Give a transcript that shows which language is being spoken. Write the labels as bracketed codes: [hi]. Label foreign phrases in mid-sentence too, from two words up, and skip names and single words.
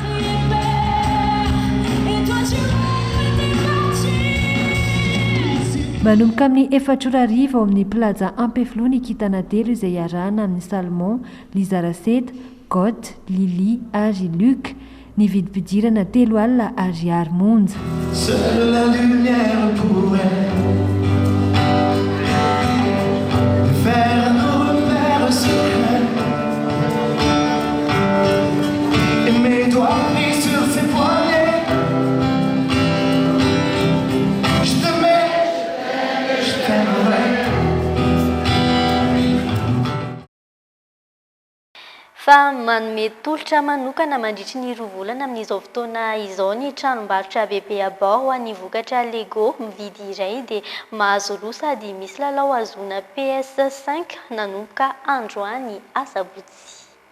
[mg] Manomboka amin'ny 4:00 ao amin'ny plaza Ampefloy ny kitana telo izay iarahana amin'ny Salmon, Lizaraceta, Got, Lily ary Luc. Ny vidim-pidirana 3 alina ariary monja. [fr] Seule la lumière pourrait faire nos repères secrets et mes doigts pris sur ses poignets. Je t'aimais, je t'aimerai. [mg] Fa manome tolotra manokana mandritry ny rovolana amin'izao fotoana izao ny tranombarotra bebe abord ho an'ny vokatra Lego mividy iray dia mahazo roa sady misy lalao azona PS5 nanomboka androany asabotsy.